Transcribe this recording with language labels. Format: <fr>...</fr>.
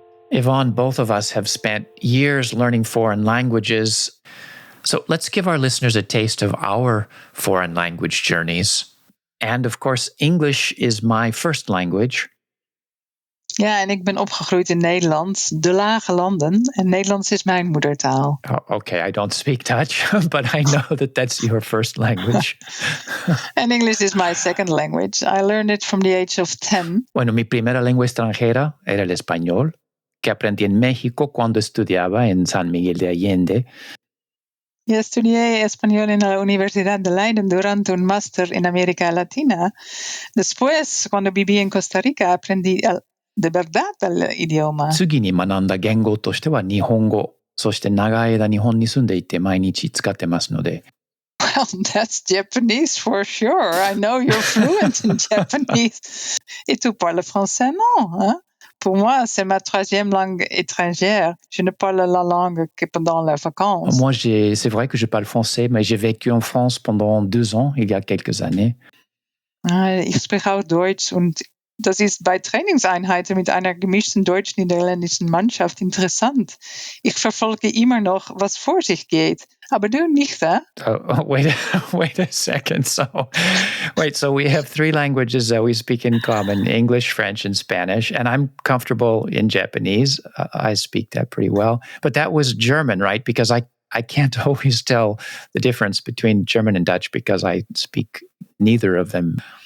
<en>Yvonne, both of us have spent years learning foreign languages. So let's give our listeners a taste of our foreign language journeys. And of course, English is my first language.</en> <nl>Ja, en ik ben opgegroeid in Nederland, de lage landen. En Nederlands is mijn moedertaal.</nl> <en>Oh, okay, I don't speak Dutch, but I know that that's your first language. And English is my second language. I learned it from the age of 10.</en> <es>Bueno, mi primera lengua extranjera era el español, que aprendí en México cuando estudiaba en San Miguel de Allende. Yo estudié español en la Universidad de Leiden durante un máster en América Latina. Después, cuando viví en Costa Rica, aprendí de verdad el idioma.</es> <ja>次に学んだ言語としては日本語。そして長い間日本に住んでいて毎日使ってますので。</ja> <en>Well, that's Japanese for sure. I know you're fluent in Japanese.</en> <fr>Et tu parles français, non? Hein? Pour moi, c'est ma troisième langue étrangère. Je ne parle la langue que pendant les vacances. Moi, c'est vrai que je parle français, mais j'ai vécu en France pendant 2 ans, il y a quelques années.</fr> <de>Ich spreche auch Deutsch und das ist bei Trainingseinheiten mit einer gemischten deutsch-niederländischen Mannschaft interessant. Ich verfolge immer noch, was vor sich geht. Aber du nicht, eh?</de> <en>Oh, wait a second. So we have 3 languages that we speak in common, English, French, and Spanish. And I'm comfortable in Japanese. I speak that pretty well. But that was German, right? Because I can't always tell the difference between German and Dutch because I speak neither of them.</en>